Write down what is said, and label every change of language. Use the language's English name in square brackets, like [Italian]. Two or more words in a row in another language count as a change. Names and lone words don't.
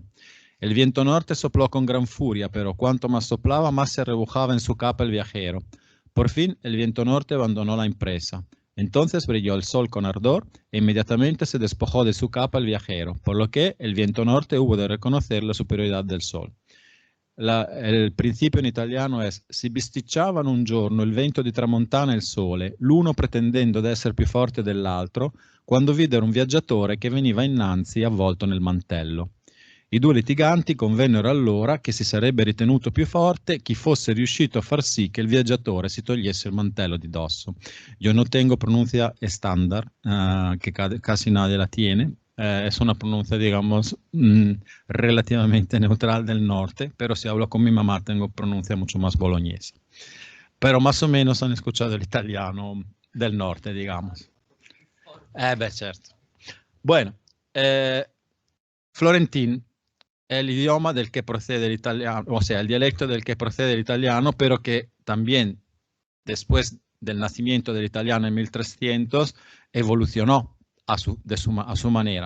[Spanish] El viento norte sopló con gran furia, pero cuanto más soplaba, más se rebujaba en su capa el viajero. Por fin, el viento norte abandonó la empresa. Entonces brilló el sol con ardor e inmediatamente se despojó de su capa el viajero, por lo que el viento norte hubo de reconocer la superioridad del sol. [Italian] Il principio in italiano è: si bisticciavano un giorno il vento di tramontana e il sole, l'uno pretendendo d'essere più forte dell'altro, quando videro un viaggiatore che veniva innanzi avvolto nel mantello. I due litiganti convennero allora che si sarebbe ritenuto più forte chi fosse riuscito a far sì che il viaggiatore si togliesse il mantello di dosso. [Spanish] Yo no tengo pronuncia estándar, que casi nadie la tiene. Es una pronuncia, digamos, relativamente neutral del norte, pero si hablo con mi mamá tengo pronuncia mucho más boloñesa. Pero más o menos han escuchado el italiano del norte, digamos. [Italian] Beh, certo. [Spanish] Bueno, Florentín el idioma del que procede el italiano, o sea, el dialecto del que procede el italiano, pero que también después del nacimiento del italiano en 1300 evolucionó a su manera.